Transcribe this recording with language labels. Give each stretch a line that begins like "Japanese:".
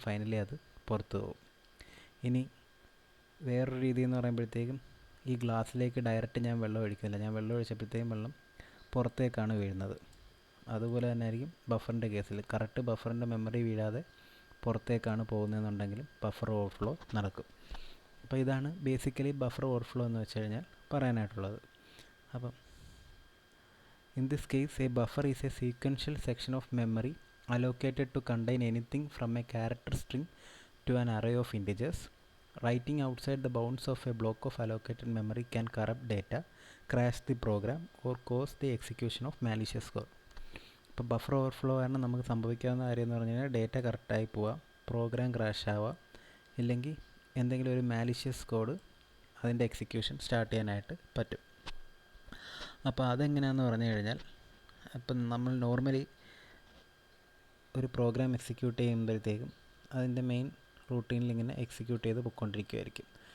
Malayalam: Finally അത് പുറത്തു പോകും. ഇനി വേറൊരു രീതി എന്ന് പറയുമ്പോഴത്തേക്കും ഈ ഗ്ലാസ്സിലേക്ക് ഡയറക്റ്റ് ഞാൻ വെള്ളം ഒഴിക്കുന്നില്ല. ഞാൻ വെള്ളം ഒഴിച്ചപ്പോഴത്തേക്കും വെള്ളം പുറത്തേക്കാണ് വീഴുന്നത്. അതുപോലെ തന്നെ ആയിരിക്കും ബഫറിൻ്റെ കേസിൽ. കറക്റ്റ് ബഫറിൻ്റെ മെമ്മറി വീഴാതെ പുറത്തേക്കാണ് പോകുന്നതെന്നുണ്ടെങ്കിലും ബഫർ ഓവർഫ്ലോ നടക്കും. അപ്പോൾ ഇതാണ് ബേസിക്കലി ബഫർ ഓവർഫ്ലോ എന്ന് വെച്ച് കഴിഞ്ഞാൽ പറയാനായിട്ടുള്ളത്. അപ്പം
English: in this case a buffer is a sequential section of memory allocated to contain anything from a character string to an array of integers. Writing outside the bounds of a block of allocated memory can corrupt data, crash the program, or cause the execution of malicious code.
Malayalam: ഇപ്പോൾ buffer overflow കാരണം നമുക്ക് സംഭവിക്കാവുന്ന കാര്യം എന്ന് പറഞ്ഞു കഴിഞ്ഞാൽ data കറക്റ്റായി പോവുക, പ്രോഗ്രാം ക്രാഷ് ആവുക, ഇല്ലെങ്കിൽ എന്തെങ്കിലും ഒരു മാലിഷ്യസ് കോഡ് അതിൻ്റെ എക്സിക്യൂഷൻ സ്റ്റാർട്ട് ചെയ്യാനായിട്ട് പറ്റും. അപ്പോൾ അതെങ്ങനെയാണെന്ന് പറഞ്ഞു കഴിഞ്ഞാൽ, ഇപ്പം നമ്മൾ നോർമലി ഒരു പ്രോഗ്രാം എക്സിക്യൂട്ട് ചെയ്യുമ്പോഴത്തേക്കും അതിൻ്റെ മെയിൻ റൂട്ടീനിൽ ഇങ്ങനെ എക്സിക്യൂട്ട് ചെയ്ത് പോയിക്കൊണ്ടിരിക്കുമായിരിക്കും.